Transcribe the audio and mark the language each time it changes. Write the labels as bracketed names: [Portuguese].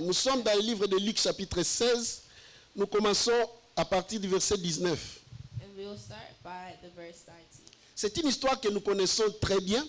[French] Nous sommes dans le livre de Luc, chapitre 16. Nous commençons à partir du verset 19. [English] and we will start by the verse 19. [French] C'est une histoire que nous connaissons très bien.